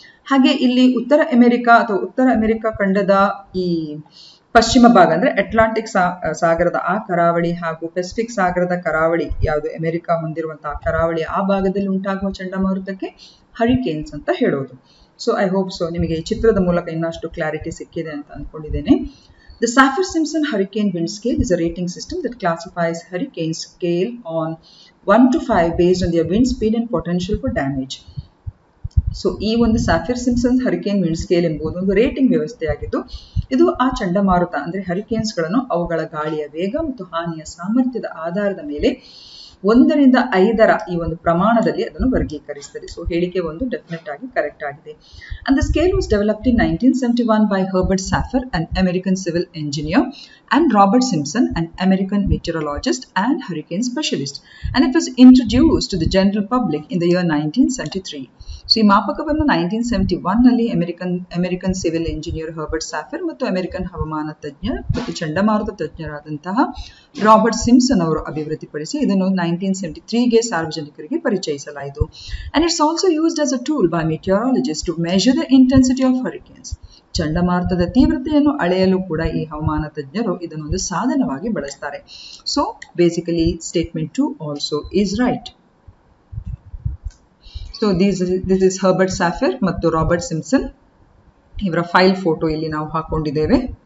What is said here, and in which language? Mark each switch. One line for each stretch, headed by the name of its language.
Kannada: ಹಾಗೆ ಇಲ್ಲಿ ಉತ್ತರ ಅಮೆರಿಕ ಖಂಡದ ಈ ಪಶ್ಚಿಮ ಭಾಗ ಅಂದ್ರೆ ಅಟ್ಲಾಂಟಿಕ್ ಸಾಗರದ ಆ ಕರಾವಳಿ ಹಾಗೂ ಪೆಸಿಫಿಕ್ ಸಾಗರದ ಕರಾವಳಿ, ಯಾವುದು ಅಮೆರಿಕ ಹೊಂದಿರುವಂತಹ ಕರಾವಳಿ, ಆ ಭಾಗದಲ್ಲಿ ಉಂಟಾಗುವ ಚಂಡಮಾರುತಕ್ಕೆ ಹರಿಕೇನ್ಸ್ ಅಂತ ಹೇಳೋದು.
English: so I hope so
Kannada: ನಿಮಗೆ ಈ ಚಿತ್ರದ ಮೂಲಕ ಇನ್ನಷ್ಟು ಕ್ಲಾರಿಟಿ ಸಿಕ್ಕಿದೆ ಅಂತ ಅಂದ್ಕೊಂಡಿದ್ದೇನೆ.
English: The Saffir-Simpson hurricane wind scale is a rating system that classifies hurricane scale on 1 to 5 based on their wind speed and potential for damage.
Kannada: So ಈ ಒಂದು Saffir-Simpson ಹರಿಕೇನ್ ವಿಂಡ್ ಸ್ಕೇಲ್ ಎಂಬುದು ಒಂದು ರೇಟಿಂಗ್ ವ್ಯವಸ್ಥೆಯಾಗಿದ್ದು ಇದು ಆ ಚಂಡಮಾರುತ ಅಂದ್ರೆ ಹರಿಕೇನ್ಸ್ಗಳನ್ನು ಅವುಗಳ ಗಾಳಿಯ ವೇಗ ಮತ್ತು ಹಾನಿಯ ಸಾಮರ್ಥ್ಯದ ಆಧಾರದ ಮೇಲೆ 1 ರಿಂದ 5ರ ಈ ಒಂದು ಪ್ರಮಾಣದಲ್ಲಿ ಅದನ್ನು ವರ್ಗೀಕರಿಸುತ್ತದೆ. ಸೊ ಹೇಳಿಕೆ ಒಂದು ಡೆಫಿನೆಟ್ ಆಗಿ ಕರೆಕ್ಟ್ ಆಗಿದೆ.
English: And the scale was developed in 1971 by Herbert Saffir, an American civil engineer, and Robert Simpson, an American meteorologist and hurricane specialist. And it was introduced to the general public in the year 1973.
Kannada: So ಈ ಮಾಪಕವನ್ನು 1971 ನಲ್ಲಿ American civil engineer Herbert ಸ್ಯಾಫಿರ್ ಮತ್ತು American ಹವಾಮಾನ ತಜ್ಞ ಮತ್ತು ಚಂಡಮಾರುತ ತಜ್ಞರಾದಂತಹ Robert Simpson ಅವರು ಅಭಿವೃದ್ಧಿಪಡಿಸಿ ಇದನ್ನು 1973ಗೆ ಸಾರ್ವಜನಿಕರಿಗೆ ಪರಿಚಯಿಸಲಾಯಿತು.
English: And it's also used as a tool by meteorologists to measure the intensity of hurricanes.
Kannada: ಚಂಡಮಾರುತದ ತೀವ್ರತೆಯನ್ನು ಅಳೆಯಲು ಕೂಡ ಈ ಹವಾಮಾನ ತಜ್ಞರು ಇದನ್ನೊಂದು ಸಾಧನವಾಗಿ ಬಳಸ್ತಾರೆ.
English: So basically statement 2 also is right. So this is
Kannada: Herbert ಸ್ಯಾಫಿರ್ ಮತ್ತು ರಾಬರ್ಟ್ ಸಿಂಪ್ಸನ್ ಇವರ ಫೈಲ್ ಫೋಟೋ ಇಲ್ಲಿ ನಾವು ಹಾಕೊಂಡಿದ್ದೇವೆ.